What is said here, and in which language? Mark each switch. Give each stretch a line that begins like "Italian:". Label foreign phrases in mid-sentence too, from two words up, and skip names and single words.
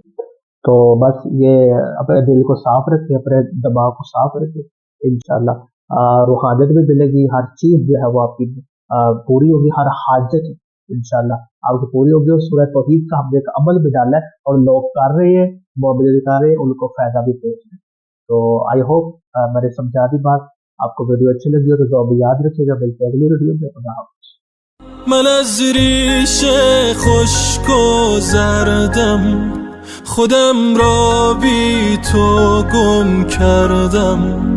Hindi: तो बस ये अपने दिल को साफ रखें, अपने दिमाग को साफ रखें, इंशाल्लाह रूहानियत भी मिलेगी, हर चीज जो है वो आपकी पूरी होगी, हर हाजत इंशाल्लाह आपकी पूरी होगी। और सूरह तौहीद का हमने एक अमल भी डाला है, और लोग कर रहे हैं, मोमिन कर रहे हैं, उनको फायदा भी पहुंच रहा है। तो
English: I hope
Hindi: मैंने समझा दी बात, आपको वीडियो अच्छी लगी हो तो दुआ में याद रखिएगा। मिलते हैं अगली वीडियो में, खुदा हाफ़िज़।
Persian: من از ریشه خشک و زردم خودم را بی تو گم کردم.